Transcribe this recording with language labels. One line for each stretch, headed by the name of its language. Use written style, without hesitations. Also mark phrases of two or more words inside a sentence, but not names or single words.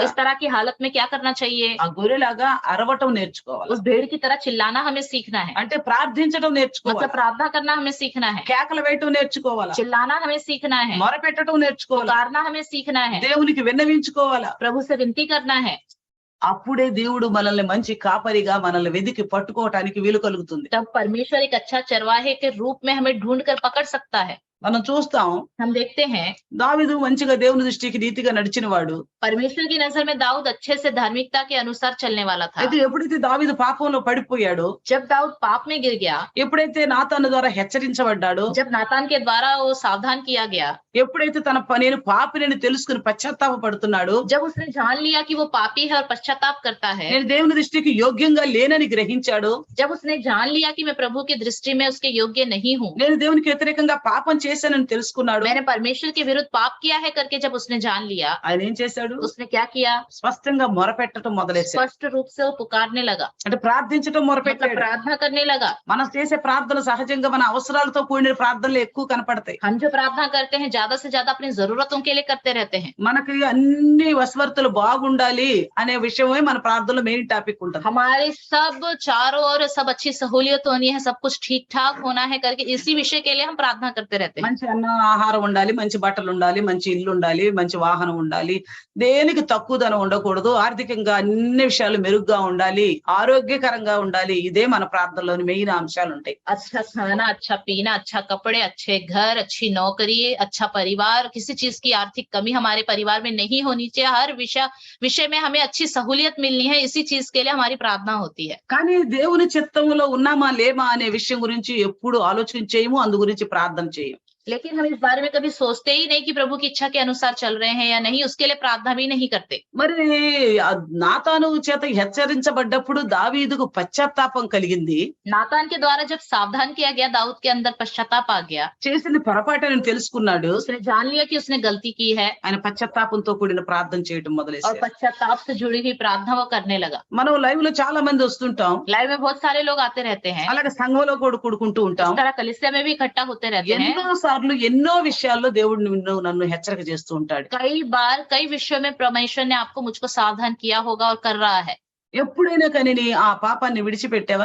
Hindi: इस तरह की हालत में क्या करना चाहिए?
Telugu: ఆ గొర్రెలాగా అరవటం నేర్చుకోవాలి.
Hindi: उस भेड़ की तरह चिल्लाना हमें सीखना है,
Telugu: అంటే ప్రార్థించడం
Hindi: मतलब
Telugu: నేర్చుకోవాలి.
Hindi: प्रार्थना करना हमें सीखना है,
Telugu: కేకలు వేయటం నేర్చుకోవాలా?
Hindi: चिल्लाना हमें सीखना है,
Telugu: మొరపెట్టడం నేర్చుకోవాలా?
Hindi: पुकारना हमें सीखना है,
Telugu: దేవునికి విన్నవించుకోవాలా?
Hindi: प्रभु से विनती करना है।
Telugu: అప్పుడే దేవుడు మనల్ని మంచి కాపరిగా మనల్ని వెదికి పట్టుకోవటానికి వీలు కలుగుతుంది.
Hindi: तब परमेश्वर एक अच्छा चरवाहे के रूप में हमें ढूंढ कर पकड़ सकता है।
Telugu: మనం చూస్తాం
Hindi: हम देखते हैं
Telugu: దావీదు మంచిగా దేవుని దృష్టికి నీతిగా నడిచిన వాడు.
Hindi: परमेश्वर की नजर में दाऊद अच्छे से धार्मिकता के अनुसार चलने वाला था।
Telugu: అయితే ఎప్పుడైతే దావీదు పాపంలో పడిపోయాడో,
Hindi: जब दाऊद पाप में गिर गया,
Telugu: ఎప్పుడైతే నాతాను ద్వారా హెచ్చరించబడ్డాడో,
Hindi: जब नातान के द्वारा वो सावधान किया गया,
Telugu: ఎప్పుడైతే నేను పాపిని తెలుసుకుని పశ్చాత్తాప పడుతున్నాడో,
Hindi: जब उसने जान लिया कि वो पापी है और पश्चाताप करता है,
Telugu: నేను దేవుని దృష్టికి యోగ్యంగా లేనని గ్రహించాడో,
Hindi: जब उसने जान लिया कि मैं प्रभु की दृष्टि में उसके योग्य नहीं हूँ,
Telugu: నేను దేవునికి వ్యతిరేకంగా పాపం చేశానని తెలుసుకున్నాడు,
Hindi: मैंने परमेश्वर के विरुद्ध पाप किया है करके जब उसने जान लिया,
Telugu: ఆయన ఏం చేశాడు?
Hindi: उसने क्या किया?
Telugu: స్పష్టంగా మొరపెట్టడం మొదలెట్టాడు.
Hindi: स्पष्ट रूप से वो पुकारने लगा,
Telugu: అంటే ప్రార్థించడం
Hindi: मतलब
Telugu: మొరపెట్టాడు.
Hindi: प्रार्थना करने लगा।
Telugu: మనం చేసే ప్రార్థన సహజంగా మన అవసరాలతో కూడిన ప్రార్థనలు ఎక్కువ కనపడతాయి.
Hindi: हम जो प्रार्थना करते हैं ज्यादा से ज्यादा अपनी जरूरतों के लिए करते रहते हैं।
Telugu: మనకి అన్ని వసవర్తులు బాగుండాలి అనే విషయమే మన ప్రార్థనలో
English: main topic
Telugu: ఉంటుంది.
Hindi: हमारे सब चारों ओर सब अच्छी सहूलियत होनी है, सब कुछ ठीक ठाक होना है करके इसी विषय के लिए हम प्रार्थना करते रहते हैं। हैं।
Telugu: మంచి అన్నం, ఆహారం ఉండాలి, మంచి బట్టలు ఉండాలి, మంచి ఇల్లు ఉండాలి, మంచి వాహనం ఉండాలి. దేనికి తక్కువదనం ఉండకూడదు. ఆర్థికంగా అన్ని విషయాలు మెరుగ్గా ఉండాలి, ఆరోగ్యకరంగా ఉండాలి. ఇదే మన ప్రార్థనలోని మెయిన్ అంశాలుంటాయి.
Hindi: अच्छा खाना, अच्छा पीना, अच्छा कपड़े, अच्छे घर, अच्छी नौकरी, अच्छा परिवार, किसी चीज की आर्थिक कमी हमारे परिवार में नहीं होनी चाहिए। हर विषय में हमें अच्छी सहूलियत मिलनी है, इसी चीज के लिए हमारी प्रार्थना होती है।
Telugu: కానీ దేవుని చిత్తంలో ఉన్నామా లేమా అనే విషయం గురించి ఎప్పుడు ఆలోచించేయము, అందు గురించి ప్రార్థన చేయము.
Hindi: लेकिन हम इस बारे में कभी सोचते ही नहीं कि प्रभु की इच्छा के अनुसार चल रहे हैं या नहीं, उसके लिए प्रार्थना भी नहीं करते।
Telugu: మరి నాతాను చేత హెచ్చరించబడ్డప్పుడు దావీదుకు పశ్చాత్తాపం కలిగింది.
Hindi: नातान के द्वारा जब सावधान किया गया, दाऊद के अंदर पश्चाताप आ गया।
Telugu: చేసిన పొరపాటుని తెలుసుకున్నాడు.
Hindi: उसने जान लिया कि उसने गलती की है
Telugu: ఆయన పశ్చాత్తాపంతో కూడిన ప్రార్థన చేయటం
Hindi: और
Telugu: మొదలెట్టాడు.
Hindi: पश्चाताप से जुड़ी हुई प्रार्थना वो करने लगा।
Telugu: మనం లైవ్ లో చాలా మంది వస్తుంటాం,
Hindi: लाइव में बहुत सारे लोग आते रहते हैं,
Telugu: అలాగే సంఘంలో కూడా కూడుకుంటూ ఉంటాం.
Hindi: इस तरह कलीसिया में भी इकट्ठा होते रहते हैं।
Telugu: ఎన్నో సార్లు ఎన్నో విషయాల్లో దేవుడు నన్ను హెచ్చరిక చేస్తూ ఉంటాడు.
Hindi: कई बार कई विषयों में परमेश्वर ने आपको मुझको सावधान किया होगा और कर रहा है।
Telugu: ఎప్పుడైనా కానీ ఆ పాపాన్ని విడిచిపెట్టావా?